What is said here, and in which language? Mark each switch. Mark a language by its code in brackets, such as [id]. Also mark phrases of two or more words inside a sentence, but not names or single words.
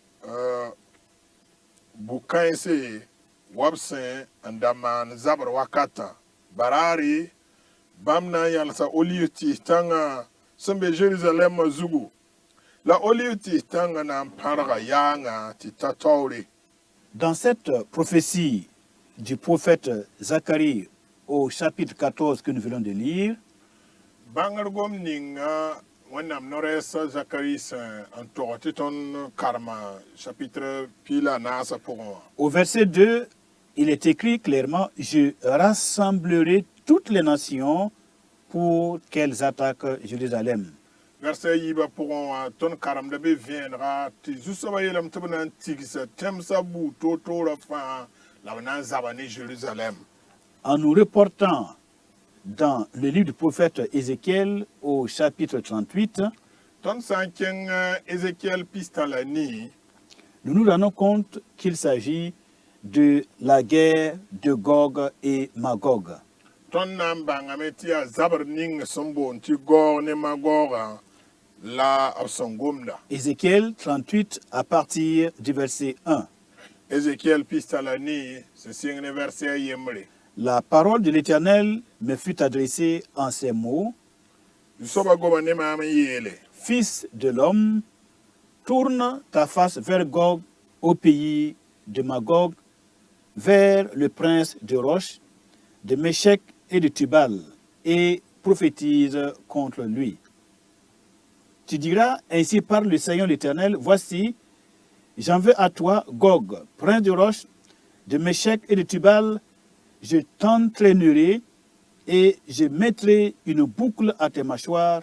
[mos] bu-kãense wa b sẽn n da maan zabr wakatã baraare bãmb na n yãlsa oliv tɩɩs tãngã sẽn be Jerusalɛmã zugu la oliv tɩɩs tãngã na n pãrga yaangã tɩ ta taoore. [fr] Dans cette prophétie du prophète Zacharie au chapitre 14 que nous venons de lire, [mos] bãngr gom ninga wẽnnaam no-rɛɛsã Zakari sẽn n tog tɩ tõnd karema chapitre pila naasã pʋgẽ wã. [fr] au verset 2, il est écrit clairement, je rassemblerai toutes les nations pour qu'elles attaquent Jérusalem. [mos] Verset yiibã pʋgẽ wã tõnd karemda be vẽenega tɩ zu-soabã yeelame tɩ b na n tigsa tẽmsã buu toor-toorã fãa la b na n zaba ne Jérusalem. [fr] En nous reportant dans le livre du prophète Ézéchiel au chapitre 38, [mos] tõnd sã n kẽng Ézéchiel pistã la nii [fr] nous nous rendons compte qu'il s'agit de la guerre de Gog et Magog. [mos] tõnd na n bãngame tɩ yaa zabr ning sẽn boond tɩ Gog ne Magogã la b sẽn gomda. [fr] Ézéchiel 38 à partir du verset 1. [mos] Ézéchiel pistã la nii sẽn sɩng ne verset a yembre. [fr] La parole de l'Éternel me fut adressée en ces mots. [mos] Zu-soabã goma ne maam n yeele [fr] Fils de l'homme, tourne ta face vers Gog au pays de Magog, vers le prince de Roche, de Méchec et de Tubal, et prophétise contre lui. Tu diras, ainsi parle le Seigneur l'Éternel, voici, j'en veux à toi, Gog, prince de Roche, de Méchec et de Tubal, je t'entraînerai et je mettrai une boucle à tes mâchoires.